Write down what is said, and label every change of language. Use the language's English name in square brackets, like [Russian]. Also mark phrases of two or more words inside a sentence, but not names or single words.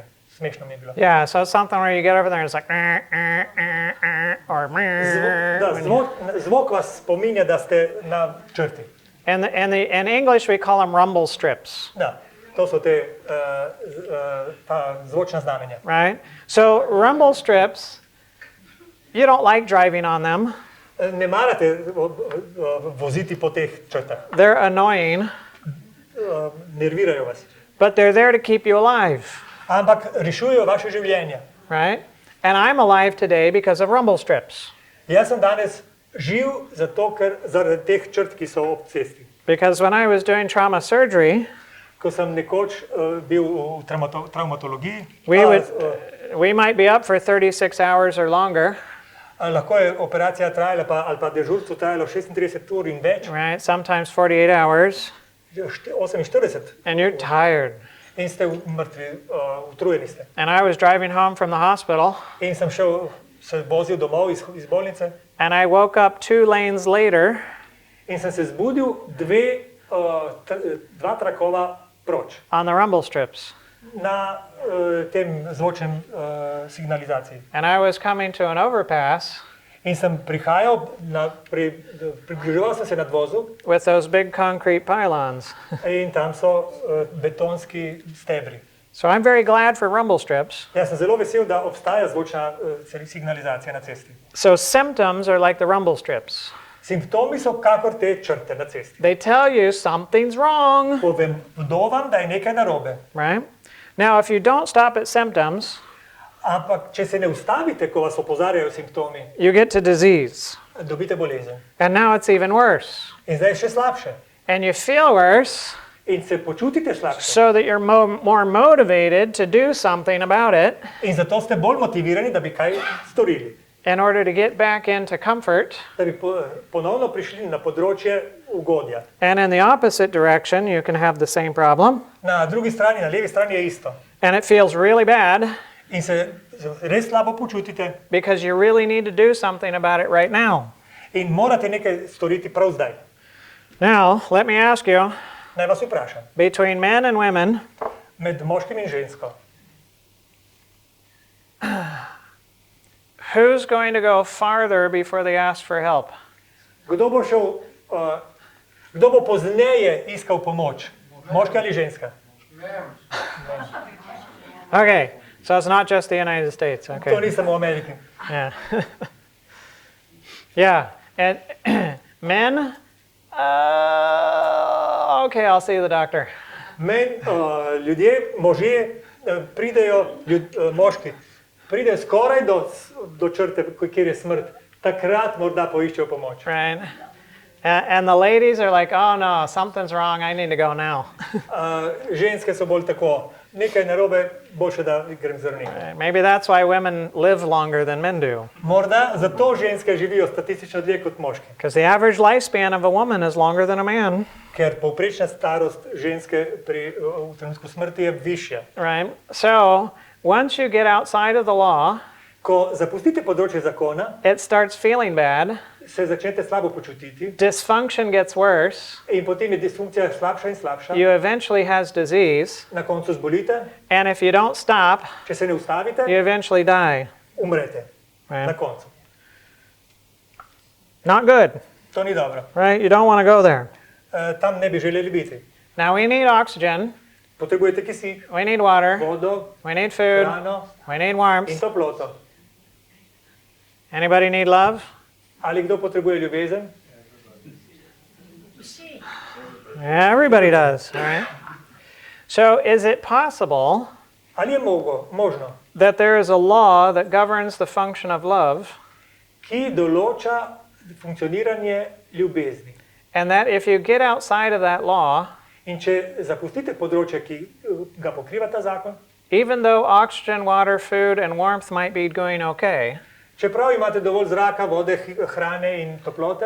[Slovenian] Smešno mi je bilo. [English] yeah, so it's something where you get over there and it's like, or, [Slovenian] Zvok vas spominja, da ste na črti. [English] and in English we call them rumble strips, [Slovenian] Da, to so ta zvočna znamenja. [English] right? So rumble strips, you don't like driving on them. [Slovenian] Ne marate voziti po teh črtah, [English] They're annoying, [Slovenian] nervirajo vas. [English] but they're there to keep you alive, [Slovenian] Ampak rešujejo vaše življenje. [English] right? And I'm alive today because of rumble strips. [Slovenian] Jaz sem danes živ zaradi teh črt, ki so ob cesti. [English] Because when I was doing trauma surgery, [Slovenian] Ko sem nekoč bil v traumatologiji, [English] we might be up for 36 hours or longer, [Slovenian] lahko je operacija trajala ali pa dežurstvo trajalo 36 ur in več, [English] right? Sometimes 48 hours, 48, and you're tired. [Slovenian] in ste mrtvi, utrujeni ste. [English] And I was driving home from the hospital, [Slovenian] In sem se vozil domov iz bolnice [English] and I woke up 2 lanes later, [Slovenian] in sem se zbudil dva trakova proč [English] on the rumble strips. [Slovenian] na tem zvočnem signalizaciji. [English] And I was coming to an overpass [Slovenian] In sem prihajal, približeval sem se nadvozu [English] with those big concrete pylons. [Slovenian] in tam so betonski stebri. [English] So I'm very glad for rumble strips. [Slovenian] Jaz sem zelo vesel, da obstaja zvočna signalizacija na cesti. [English] So symptoms are like the rumble strips. [Slovenian] Simptomi so kakor te črte na cesti. [English] They tell you something's wrong, [Slovenian] Povedo vam, da je nekaj narobe. [English] right? Now, if you don't stop at symptoms, [Slovenian] Ampak, če se ne ustavite, ko vas opozarjajo simptomi, [English] you get to disease. [Slovenian] dobite bolezen. [English] And now it's even worse. [Slovenian] In zdaj je še slabše. [English] And you feel worse [Slovenian] In se počutite slabše. [English] so that you're more motivated to do something about it [Slovenian] In zato ste bolj motivirani, da bi kaj storili. [English] in order to get back into comfort. [Slovenian] Da bi ponovno prišli na področje ugodja. [English] And in the opposite direction, you can have the same problem. [Slovenian] Na drugi strani, na levi strani je isto. [English] And it feels really bad [Slovenian] In se res slabo počutite [English] because you really need to do something about it right now. [Slovenian] in morate nekaj storiti prav zdaj. [English] Now, let me ask you, [Slovenian] Naj vas vprašam. [English] between men and women, [Slovenian] Med moškim in žensko. [English] who's going to go farther before they ask for help? [Slovenian] Kdo bo pozneje iskal pomoč? Moški ali ženska? [English] Okay, so it's not just the United States. [Slovenian] To [English] Okay. [Slovenian] ni samo v Ameriki. [English] Yeah. Yeah. And men, okay, I'll see the doctor. [Slovenian] Ljudje, možje pridejo, moški, pridejo skoraj do črte, kjer je smrt. Takrat morda poiščejo pomoč. [English] Right. And the ladies are like, oh no, something's wrong. I need to go now. [Slovenian] Ženske so bolj tako, nekaj narobe, boljše, da grem zdravniku. [English] Maybe that's why women live longer than men do. [Slovenian] Morda zato ženske živijo statistično dlje kot moški. [English] Because the average lifespan of a woman is longer than a man. [Slovenian] Ker povprečna starost ženske v trenutku smrti je višja. [English] Right? So, once you get outside of the law, [Slovenian] Ko zapustite področje zakona, [English] it starts feeling bad. [Slovenian] se začnete slabo počutiti [English] Dysfunction gets worse. [Slovenian] in potem je disfunkcija slabša in slabša. [English] You eventually has disease. [Slovenian] Na koncu zbolite, [English] And if you don't stop, [Slovenian] če se ne ustavite, [English] you eventually die. [Slovenian] umrete. Na [English] Right? [Slovenian] koncu. [English] Not good. [Slovenian] To ni dobro. [English] Right? You don't want to go there. [Slovenian] Tam ne bi želeli biti. [English] Now we need oxygen. [Slovenian] Potrebujete kisik, [English] We need water. [Slovenian] vodo, [English] We need food. [Slovenian] hrano [English] We need [Slovenian] in [English] warmth. [Slovenian] toploto. [English] Anybody need love? [Slovenian] Ali kdo potrebuje ljubezen? [English] Yeah, everybody does. All right. So, is it possible [Slovenian] Ali je možno, [English] that there is a law that governs the function of love, [Slovenian] ki določa funkcioniranje ljubezni? [English] and that if you get outside of that law, [Slovenian] In če zapustite področje, ki ga pokriva ta zakon, [English] even though oxygen, water, food, and warmth might be going okay, [Slovenian] čeprav imate dovolj zraka, vode, hrane in toplote,